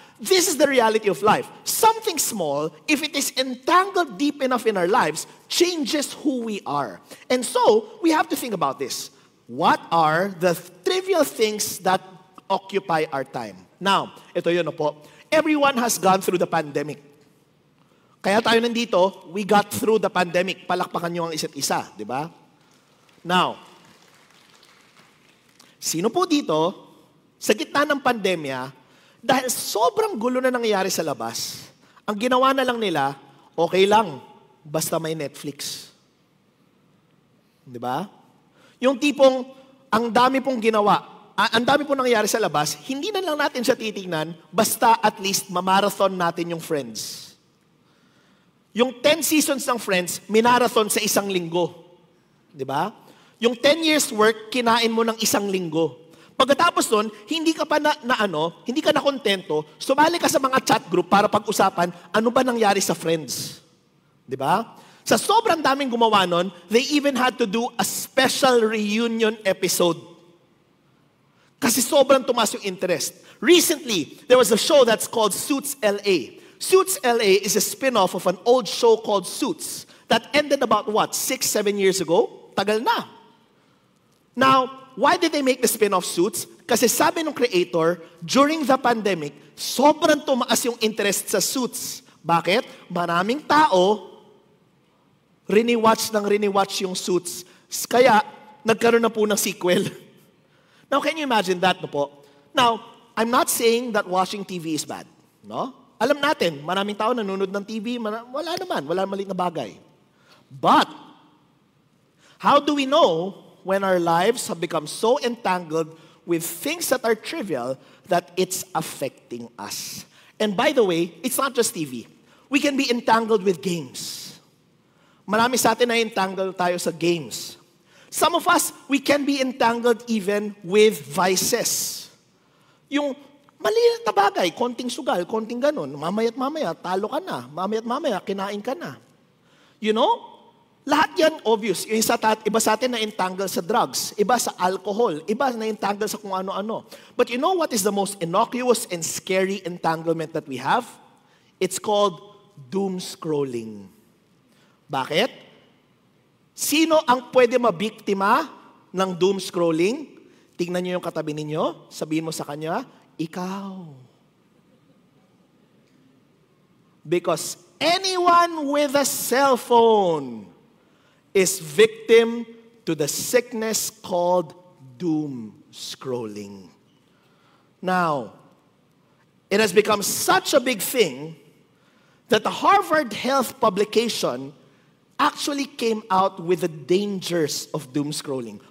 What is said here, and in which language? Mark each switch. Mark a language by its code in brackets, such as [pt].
[en] This is the reality of life. Something small, if it is entangled deep enough in our lives, changes who we are. And so, we have to think about this. What are the trivial things that occupy our time? Now, [tl] ito yun po. [en] Everyone has gone through the pandemic. [tl] Kaya tayo nandito, [en] we got through the pandemic. [tl] Palakpakan nyo ang isa't isa, di ba? Now, sino po dito, sa gitna ng pandemya, dahil sobrang gulo na nangyayari sa labas, ang ginawa na lang nila, okay lang, basta may Netflix. Di ba? Yung tipong, ang dami pong ginawa, ang dami pong nangyayari sa labas, hindi na lang natin siya titignan, basta at least mamarathon natin yung Friends. Yung 10 seasons ng Friends, minarathon sa isang linggo. Di ba? Yung 10 years work, kinain mo ng isang linggo. Pagkatapos nun, hindi ka pa hindi ka na kontento, sumali ka sa mga chat group para pag-usapan, ano ba nangyari sa Friends? Di ba? Sa sobrang daming gumawa nun, [en] they even had to do a special reunion episode. [tl] Kasi sobrang tumaas yung interest. [en] Recently, there was a show that's called Suits LA. Suits LA is a spin-off of an old show called Suits that ended about 6-7 years ago? [tl] Tagal na. [en] Now, why did they make the spin-off Suits? [tl] Kasi sabi ng creator, [en] during the pandemic, [tl] sobrang tumaas yung interest sa Suits. Bakit? Maraming tao riniwatch yung Suits. Kaya, nagkaroon na po ng sequel. [en] Now, can you imagine that, [tl] no po? [en] Now, I'm not saying that watching TV is bad. No? [tl] Alam natin, maraming tao nanonood ng TV, wala naman, wala maliit na bagay. [en] But, how do we know when our lives have become so entangled with things that are trivial that it's affecting us? And by the way, it's not just TV. We can be entangled with games. [tl] Marami sa atin na entangled tayo sa games. [en] Some of us, we can be entangled even with vices. [tl] Yung maliit na bagay, konting sugal, konting ganun, mamaya't mamaya, talo ka na, mamaya't mamaya, kinain ka na. [en] You know? [tl] Lahat yan, obvious. Iba sa atin na entangled sa drugs, iba sa alcohol, iba na entangled sa kung ano-ano. [en] But you know what is the most innocuous and scary entanglement that we have? It's called doom scrolling. [tl] Bakit? Sino ang pwede mabiktima ng doom scrolling? Tingnan niyo yung katabi ninyo, sabihin mo sa kanya, ikaw. [en] Because anyone with a cell phone is victim to the sickness called doom scrolling. Now, it has become such a big thing that the Harvard Health publication actually came out with the dangers of doom scrolling.